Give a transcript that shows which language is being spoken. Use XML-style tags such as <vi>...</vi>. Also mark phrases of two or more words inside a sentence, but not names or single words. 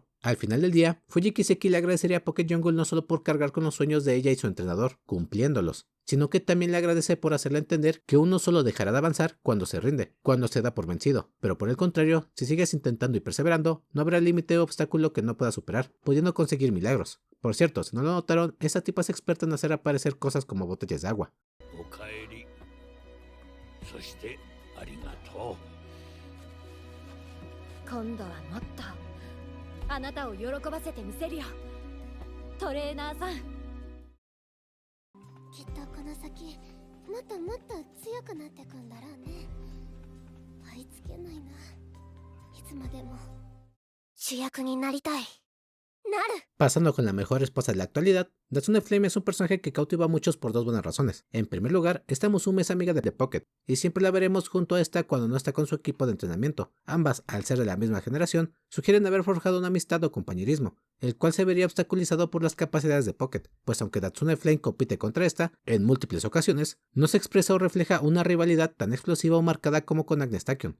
<es>Al final del día, Fuji Kiseki le agradecería a Pocket Jungle no solo por cargar con los sueños de ella y su entrenador, cumpliéndolos, sino que también le agradece por hacerle entender que uno solo dejará de avanzar cuando se rinde, cuando se da por vencido. Pero por el contrario, si sigues intentando y perseverando, no habrá límite o obstáculo que no puedas superar, pudiendo conseguir milagros. Por cierto, si no lo notaron, esta tipa es experta en hacer aparecer cosas como botellas de agua.</es> <ja>今度はもっとあなたを喜ばせてみせるよトレーナーさんきっとこの先もっともっと強くなってくんだろうね追いつけないないつまでも主役になりたい</ja> <es>Pasando con la mejor esposa de la actualidad, Natsune Flame es un personaje que cautiva a muchos por dos buenas razones. En primer lugar, esta Musume es amiga de Pocket, y siempre la veremos junto a esta cuando no está con su equipo de entrenamiento. Ambas, al ser de la misma generación, sugieren haber forjado una amistad o compañerismo, el cual se vería obstaculizado por las capacidades de Pocket, pues aunque Natsune Flame compite contra esta, en múltiples ocasiones, no se expresa o refleja una rivalidad tan explosiva o marcada como con Agnes Tachyon.</es>